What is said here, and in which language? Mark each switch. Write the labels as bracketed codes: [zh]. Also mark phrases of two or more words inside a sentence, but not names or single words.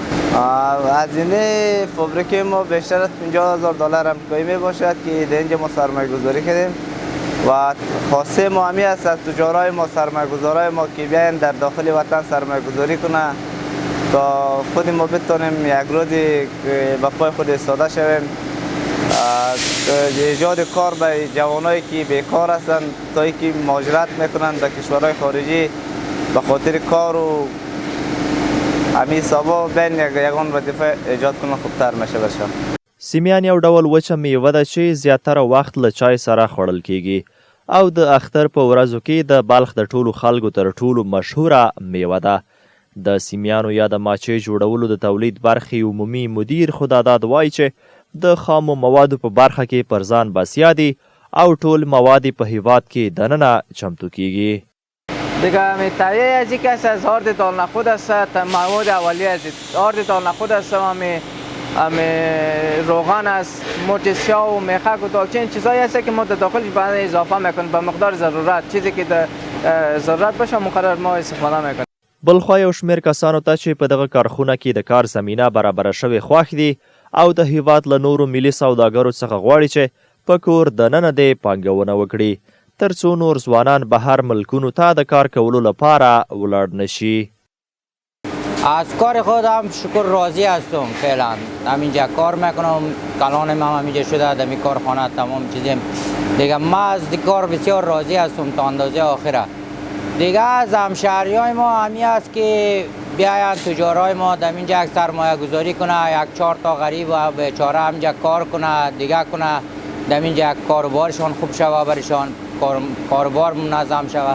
[fa] هزینه فابریکه ما بیشتر از 50,000 دلار آمریکایی می باشد که در اینجا ما سرمایه گذاری کردیم و خاصه ما همی است از تجارای ما، سرمایه گذارای ما که بیاین در داخل وطن سرمایه گذاری کنه تا خود ما بتونیم یک روزی به پای خود ایستاده شویم. ایجاد کار به جوانایی که بیکار هستند تا اینکه مهاجرت میکنند به کشورهای خارجی به خاطر کار و همین حسابا بین یگان وظیفه ایجاد کنه خوبتر میشه بشه. [ps] سیمیان یو ډول وچه میوه ده چې زیاتره وخت له چای سره خوړل کیږي او د اختر په ورځو کې د بلخ د ټولو خلکو تر ټولو مشهوره میوه ده. د سیمیانو یا د ماچې جوړولو د تولید برخې عمومي مدیر خداداد وایي چې د خامو موادو په برخه کې پر ځان بسیا دي او ټول مواد په هیواد کې دننه چمتو کیږي. [fa] دیگه تهیه از یک از آرد دالنخود است، مواد اولیه است. آرد دالنخود است، روغن است، مرچ سیاه و میخک و دالچین چیزایی هست که ما داخلش بعد اضافه میکنیم به مقدار ضرورت، چیزی که ضرورت باشه مقرر ما استفاده میکنیم. [ps] بلخوا یو شمیر کسانو ته چې په دغه کارخونه کې د کار زمینه برابره شوې خوښ دي او د هیواد له نورو ملي سوداګرو څخه غواړي چې په کور دننه دې پانګونه وکړي ترڅو نور ځوانان بهر ملکونو ته د کار کولو لپاره ولاړ نشي. [fa] از کار خودم شکر راضی هستم. فعلا همینجا کار میکنم، کلانم هم همینجا شده، دمی کارخانه تمام چیزیم دیگه. من از کار بسیار راضی هستم تا اندازه آخره. دیگه از همشهریای ما همی است که بیاین تجارای ما دمینجا یک سرمایه گذاری کنه، 1-4 تا غریب و بیچاره همینجا کار کنه، دیگه کنه دمینجا کاروبارشان خوب شوه، برشان کاروبار منظم شوه.